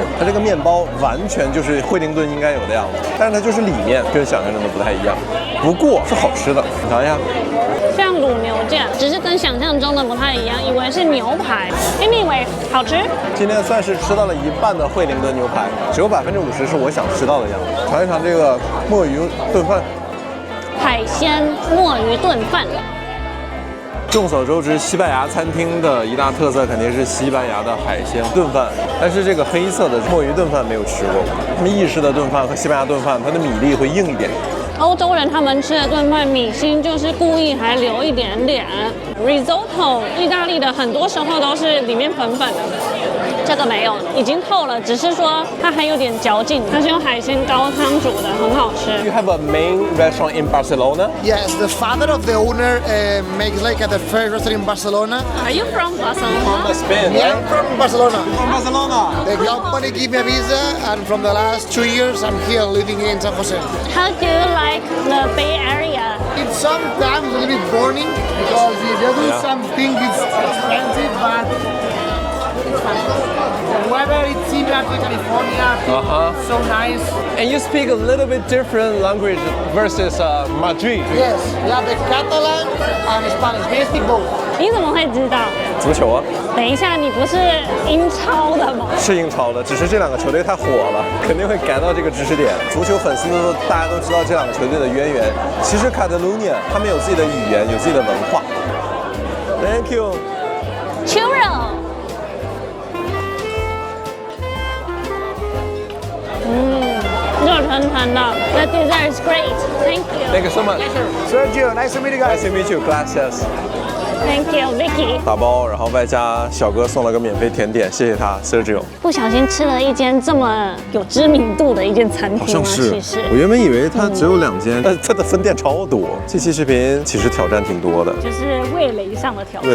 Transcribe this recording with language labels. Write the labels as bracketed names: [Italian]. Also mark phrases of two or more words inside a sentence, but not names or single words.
[Chinese] 它這個麵包完全就是惠靈頓應該有的樣子，但是它就是裡面跟想象中的不太一樣，不過是好吃的。你尝一下，像滷牛腱，只是跟想象中的不太一樣，以為是牛排。Anyway， 好吃。今天算是吃到了一半的惠靈頓牛排，只有50%是我想吃到的樣子。嘗一嘗這個墨魚燉飯，海鮮墨魚燉飯。眾所周知，西班牙餐廳的一大特色肯定是西班牙的海鮮燉飯，但是這個黑色的墨魚燉飯沒有吃過。他們意式的燉飯和西班牙燉飯，它的米粒會硬一點。歐洲人他們吃的燉飯米心就是故意還留一點點。Risotto，意大利的很多時候都是裡面粉粉的，這個沒有，已經透了，只是說它還有點嚼勁。它是用海鮮高湯煮的，很好吃。 [English] You have a main restaurant in Barcelona? Yes, the father of the owner makes like at the first restaurant in Barcelona. Are you from Barcelona? From Spain, Yeah, I'm from Barcelona. From Barcelona. The company gave me a visa, and from the last 2 years, I'm here living in San Jose. How do you like the Bay Area? It's sometimes a little bit boring because if you do Yeah. something, it's expensive, but it's fun. The weather is similar to California, so nice. And you speak a little bit different language versus Madrid. Yes, we have the Catalan and Spanish. We speak both. [Chinese] 你怎麼會知道？足球啊，等一下，你不是英超的嗎？是英超的，只是这两个球队太火了，肯定会改到這個知識點。足球粉絲呢，大家都知道這兩個球隊的淵源。其實卡塔盧尼亞他們有自己的語言，有自己的文化。 [English] Thank you。 [Chinese] Churro。热腾腾的。 [English] The dessert is great. Thank you. Thank you so much. Sergio, nice to meet you guys. Nice to meet you. Gracias. Thank you, Vicky. [Chinese] 打包，然后外加小哥送了个免费甜点，謝謝他 Sergio。不小心吃了一間這麼有知名度的一間餐廳嗎？好像是。其實我原本以為它只有2間，但它的分店超多。這期視頻其實挑戰挺多的，就是味蕾上的挑戰。